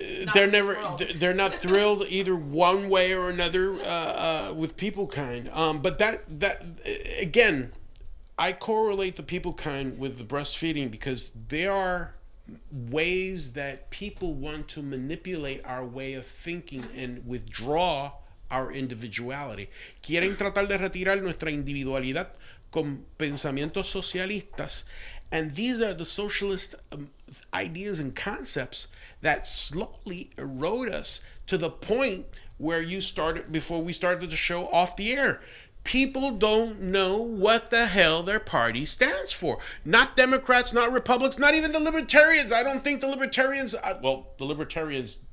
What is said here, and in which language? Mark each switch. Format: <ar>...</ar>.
<en>they're not thrilled either one way or another with people kind. But that again, I correlate the people kind with the breastfeeding because they are ways that people want to manipulate our way of thinking and withdraw our individuality.</en> <es>Quieren tratar de retirar nuestra individualidad con pensamientos socialistas.</es> <en>And these are the socialist ideas and concepts that slowly erode us to the point where you started, before we started the show off the air. People don't know what the hell their party stands for. Not Democrats, not Republicans, not even the Libertarians. I don't think the Libertarians, the Libertarians,</en>